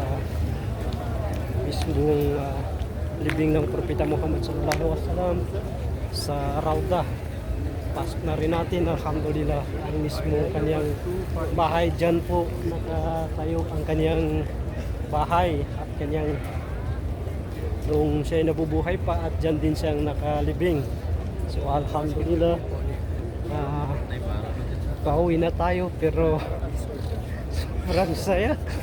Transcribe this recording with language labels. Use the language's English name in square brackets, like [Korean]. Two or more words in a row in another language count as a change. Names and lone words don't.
[Filipino] mismong libing ng Propeta Muhammad [Arabic] صلى الله عليه وسلم [Filipino] sa Rauda. Pasok na rin natin, alhamdulillah, ang mismong kanyang bahay. Dyan po nakatayo ang kanyang bahay at kanyang nung siya nabubuhay pa, at dyan din siyang nakalibing. So alhamdulillah, pauwi na tayo pero sobrang saya.